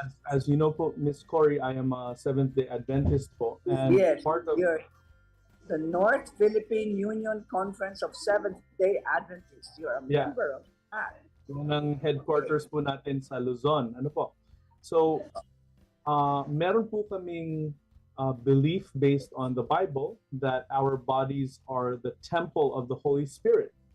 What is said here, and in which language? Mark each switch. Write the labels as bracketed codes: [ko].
[en] As you know po, Miss Cory, I am a Seventh-day Adventist po. And yes, part of the North Philippine Union Conference of Seventh-day Adventists. You're a member of that. [tl] Yung ang headquarters po natin sa Luzon. [en] So, [tl] meron po kaming [en] belief based on the Bible that our bodies are the temple of the Holy Spirit.